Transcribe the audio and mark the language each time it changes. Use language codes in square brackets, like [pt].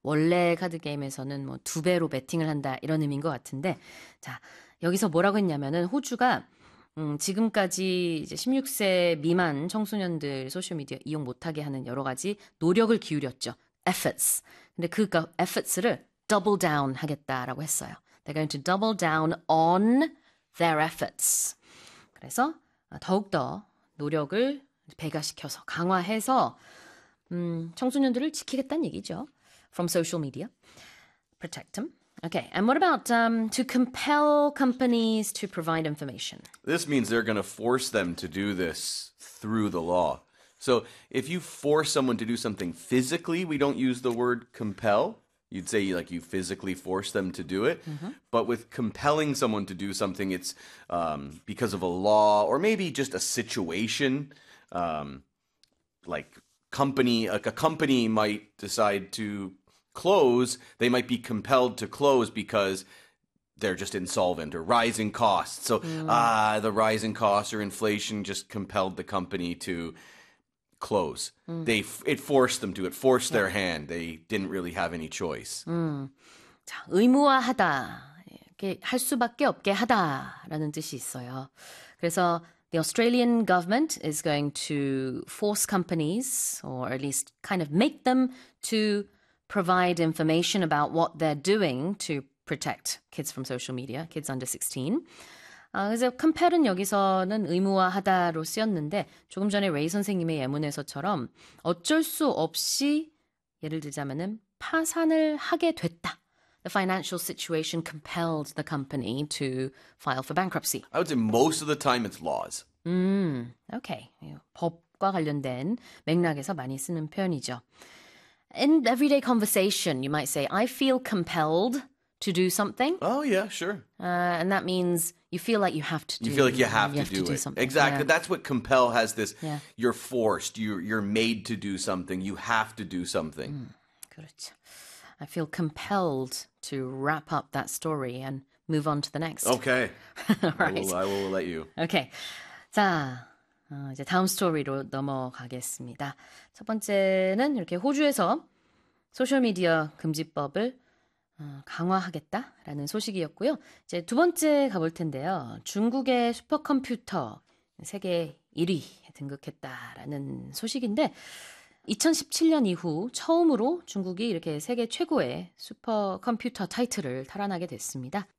[ko] 원래 카드 게임에서는 뭐두 배로 베팅을 한다 이런 의미인 것 같은데, 자, 여기서 뭐라고 했냐면은 호주가 지금까지 이제 16세 미만 청소년들 소셜미디어 이용 못하게 하는 여러 가지 노력을 기울였죠. efforts. 근데 그 efforts를 double down 하겠다라고 했어요. [en] They're going to double down on their efforts. [ko] 그래서 더욱더 노력을 배가시켜서 강화해서 청소년들을 지키겠다는 얘기죠. [en] From social media. Protect them. Okay, and what about to compel companies to provide information? This means they're going to force them to do this through the law. So if you force someone to do something physically, we don't use the word compel. You'd say like you physically force them to do it. But with compelling someone to do something, it's because of a law or maybe just a situation. Like a company might decide to close. They might be compelled to close because they're just insolvent or rising costs. So, the rising costs or inflation just compelled the company to close. It forced them to, it forced their hand. They didn't really have any choice. [ko] 자, 의무화하다. 이렇게 할 수밖에 없게 하다라는 뜻이 있어요. 그래서 [en] the Australian government is going to force companies or at least kind of make them to provide information about what they're doing to protect kids from social media, kids under 16. [ko] 그래서 compel은 여기서는 의무화하다로 쓰였는데 조금 전에 레이 선생님의 예문에서처럼 어쩔 수 없이 예를 들자면은 파산을 하게 됐다. [en] The financial situation compelled the company to file for bankruptcy. I would say most of the time it's laws. Okay. [ko] 법과 관련된 맥락에서 많이 쓰는 표현이죠. [en] In everyday conversation, you might say, I feel compelled to do something. Oh, yeah, sure. And that means you feel like You feel like you have you do do it. something. Exactly. That's what compel has this. You're forced. You're made to do something. You have to do something. [ko] 그렇죠. [en] I feel compelled to wrap up that story and move on to the next. Okay. All right. I will let you. Okay. [ko] 자, 이제 다음 스토리로 넘어가겠습니다. 첫 번째는 이렇게 호주에서 소셜미디어 금지법을 강화하겠다라는 소식이었고요. 이제 두 번째 가볼 텐데요. 중국의 슈퍼컴퓨터 세계 1위에 등극했다라는 소식인데, 2017년 이후 처음으로 중국이 이렇게 세계 최고의 슈퍼컴퓨터 타이틀을 탈환하게 됐습니다.